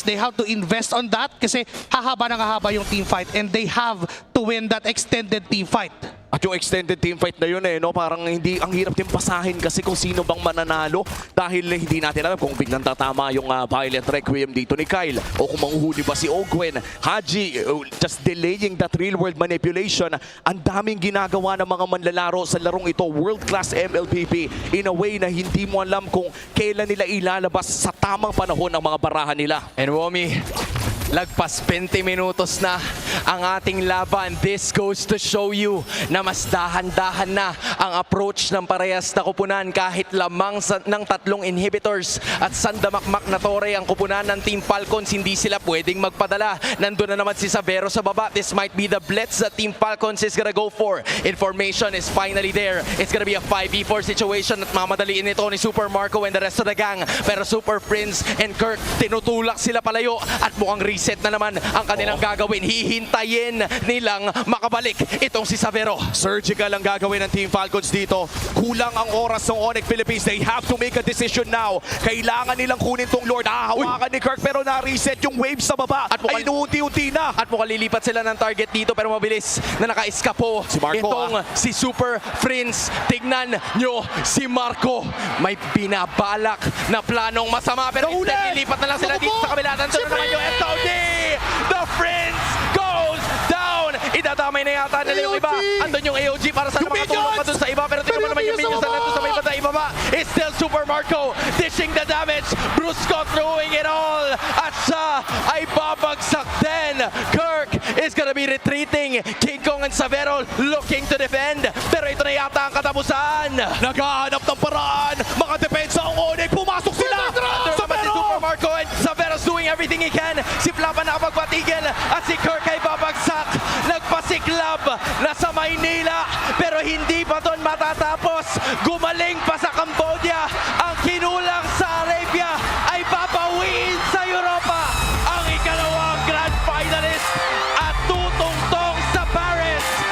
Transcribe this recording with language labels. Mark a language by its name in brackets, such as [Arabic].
[English] They have to invest on that [Filipino] kasi hahaba ng hahaba yung [English] team fight and they have to win that extended team fight. [Filipino] At yung extended team fight na yun no, parang hindi, ang hirap din pasahin kasi kung sino bang mananalo dahil hindi natin alam kung biglang tatama yung Violent Requiem dito ni Kyle o kung manguhuli ba si Ogwen. [English] Haji, just delaying that real world manipulation. [Filipino] Ang daming ginagawa ng mga manlalaro sa larong ito, world class MLPP, in a way na hindi mo alam kung kailan nila ilalabas sa tamang panahon ng mga barahan nila. And Womi, lagpas 20 minutos na ang ating laban. [English] This goes to show you [Filipino] na mas dahan-dahan na ang approach ng parehas na kupunan kahit lamang ng 3 inhibitors at sandamakmak na tore ang kupunan ng Team Falcons. Hindi sila pwedeng magpadala. Nandun na naman si Savero sa baba. [English] This might be the blitz that Team Falcons is gonna go for. Information is finally there. It's gonna be a 5v4 situation [Filipino] at mamadaliin ito ni [English] Super Marco and the rest of the gang. [Filipino] Pero Super Prince and Kirk, tinutulak sila palayo at mukhang reset na naman ang kanilang gagawin. Hihintayin nilang makabalik itong si Savero. Surgical ang gagawin ng Team Falcons dito. Kulang ang oras ng Onic Philippines. [English] They have to make a decision now. [Filipino] Kailangan nilang kunin tong Lord. Hahawakan ni Kirk pero na-reset yung waves sa baba. At ay inuunti-unti na. At mukhang lilipat sila ng target dito pero mabilis na naka-eskapo si Marco, itong si Super Prince. Tignan nyo si Marco. May binabalak na planong masama pero instead lilipat na lang sila dito sa kabila. Nandun na naman yung SOD. [English] The Prince goes down. [Filipino] Idadamay na yata nila yung iba. Andun yung AOG para sana makatulong pa dun sa iba. Pero tingnan mo naman yung minions na nandun sa may banda ibaba. [English] It's still Super Marco dishing the damage. Brusco throwing it all. [Filipino] At siya ay babagsak din. [English] Kirk is gonna be retreating. King Kong and Savero looking to defend. [Filipino] Pero ito na yata ang katapusan. Naghahanap ng paraan. Mga depensa ang Onic. Pumasok sila. [English] Si Super Marco and Savero's doing everything he can. [Filipino] Si Flapa nakapagpatigil at si Kirk ay babagsak. Nagpasiklab na sa Maynila pero hindi pa doon matatapos. Gumaling pa sa Cambodia. Ang kinulang sa Arabia ay papawiin sa Europa. Ang ikalawang grand finalist at tutungtong sa Paris.